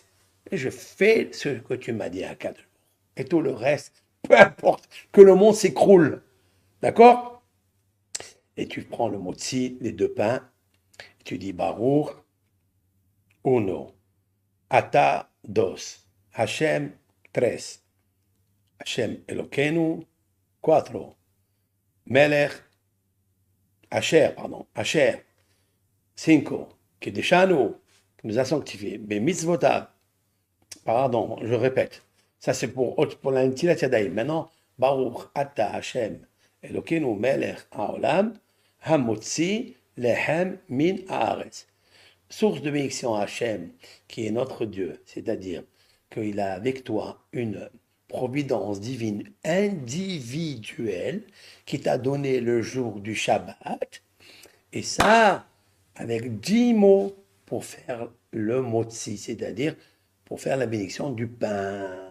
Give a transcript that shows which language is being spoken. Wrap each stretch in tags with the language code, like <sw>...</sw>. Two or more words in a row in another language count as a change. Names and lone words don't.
<fr>Et je fais ce que tu m'as dit à 4 jours. Et tout le reste, peu importe, que le monde s'écroule. D'accord? Et tu prends le motzi, les 2 pains, et tu dis Baruch, uno, ata, dos, Hashem, tres,</fr> <he>השם אלוקינו,</he> <fr>cuatro, Melech, Asher, cinco, Kedeshanu, qui nous a sanctifiés. Mais mitzvotav, pardon, je répète, ça c'est pour la</fr> <he>נטילת ידיים.</he> <fr>Maintenant,</fr> <he>ברוך אתה השם, אלוקינו מלך העולם, המוציא לחם מן הארץ.</he> <fr>Source de bénédiction à Hachem, qui est notre Dieu, c'est-à-dire qu'il a avec toi une providence divine individuelle qui t'a donné le jour du Shabbat, et ça, avec 10 mots pour faire le motzi, c'est-à-dire pour faire la bénédiction du pain.</fr>